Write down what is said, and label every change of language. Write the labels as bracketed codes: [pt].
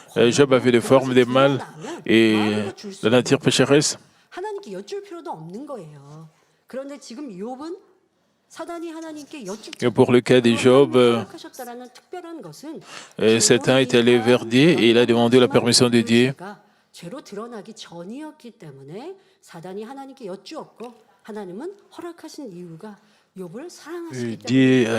[fr] Job avait des formes de mal et la nature pécheresse. [ko] 하나님께 여쭐 필요도 없는 거예요. 그런데 지금 욥은 사단이 하나님께 여쭙고 [fr] Et pour le cas de Job, [ko] 허락하셨다라는 특별한 것은 [fr] Satan est allé vers Dieu et il a demandé la permission de Dieu. [ko] 죄로 드러나기 전이었기 때문에 사단이 하나님께 여쭈었고 하나님은 허락하신 이유가 욥을 사랑하시기 때문에